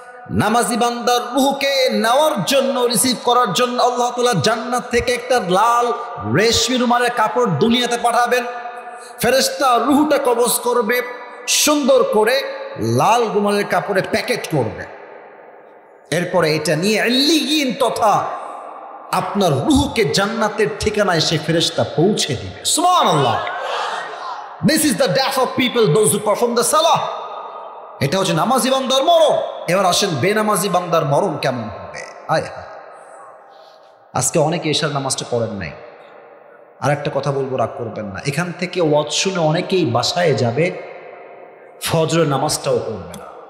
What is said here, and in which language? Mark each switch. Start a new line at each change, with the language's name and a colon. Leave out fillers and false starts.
Bangla: নামাজি বান্দার রূহকে নেওয়ার জন্য, রিসিভ করার জন্য আল্লাহ তাআলা জান্নাত থেকে একটা লাল রেশমি রুমালের কাপড় দুনিয়াতে পাঠাবেন। ফেরেশতা রূহটা কবজ করবে, সুন্দর করে লাল রুমালের কাপড়ে প্যাকেট করবে। এরপরে এটা নিয়ে ইল্লিয়িন তথা আপনার রূহকে জান্নাতের ঠিকানায় সে ফেরেশতা পৌঁছে দিবে। সুবহানাল্লাহ।
English: This is the death of people, those who perform the salah.
Bangla: এটা হচ্ছে নামাজি বান্দার মরণ। এবার আসেন বেনামাজি বান্দার মরণ কেমন হবে। আয় হায়, আজকে অনেকে এশার নামাজটা পড়েন নাই। আর একটা কথা বলবো, রাগ করবেন না, এখান থেকে ওয়াজ শুনে অনেকেই বাসায় যাবে, ফজরের নামাজটাও পড়বে না।